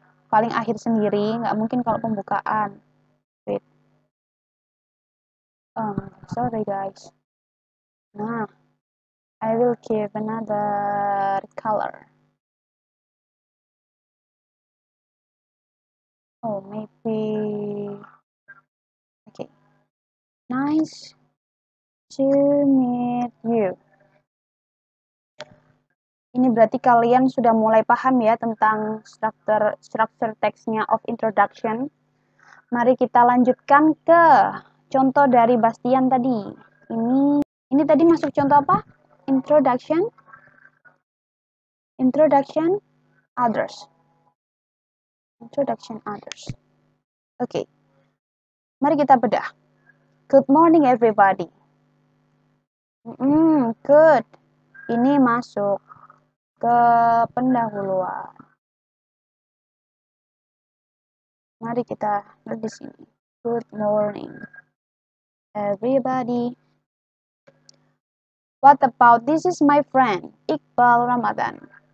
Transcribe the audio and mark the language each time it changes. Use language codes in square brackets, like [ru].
[id] Paling akhir sendiri, nggak mungkin kalau pembukaan. [en] Wait. Sorry guys. Nah, I will give another color. Oh, maybe. Okay. Nice to meet you. [id] Ini berarti kalian sudah mulai paham ya tentang struktur teksnya [en] of introduction. [id] Mari kita lanjutkan ke contoh dari Bastian tadi. Ini tadi masuk contoh apa? Introduction, others. Introduction, others. Oke. Mari kita bedah. [en] Good morning everybody. Good. [id] Ini masuk ke pendahuluan. Mari kita lihat di sini. [en] Good morning everybody. What about this is my friend Iqbal Ramadan.